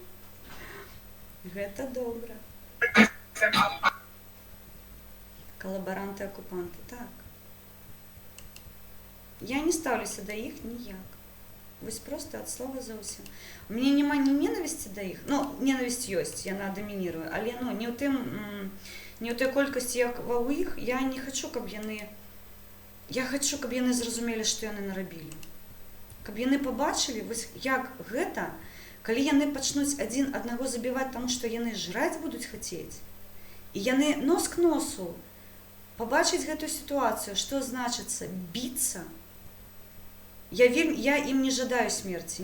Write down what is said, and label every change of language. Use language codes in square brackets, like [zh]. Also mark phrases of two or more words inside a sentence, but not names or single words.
[be] Гэта добре. [uk] Колаборанти, окупанти, так. Я не ставлюся до їх ніяк. Вось просто от слова зовсім. У мене нема ні ненависті до їх. [be] Ненависть ёсць, яна домінірує, але не у той колькості, як у їх, я не хочу, каб яны... Я хочу, каб яны зразумелі, што яны нарабілі. Каб яны побачылі, вось як гэта, калі яны пачнуць адзін аднаго забіваць, таму што яны жраць будуць хацець, і яны нос к носу побачыць гэтую сітуацыю, што значыцца біцца, я ім не жадаю смерці.